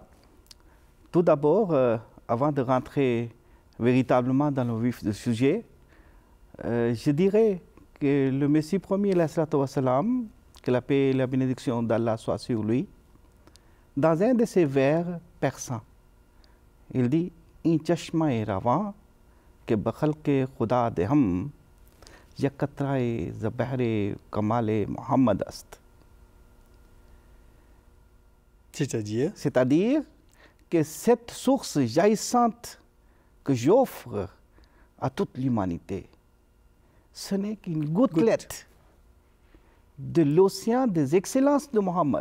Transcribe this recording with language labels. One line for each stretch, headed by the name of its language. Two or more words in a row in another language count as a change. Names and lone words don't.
French: Tout d'abord, avant de rentrer véritablement dans le vif du sujet, je dirais que le Messie promis, que la paix et la bénédiction d'Allah soient sur lui, dans un de ses vers persans, il dit «
Persian: این چشمه روان که بخلق خدا دهم یک قطره ز بحر کمال محمد است »
French: C'est-à-dire que cette source jaillissante que j'offre à toute l'humanité, ce n'est qu'une gouttelette de l'océan des excellences de Mohammed.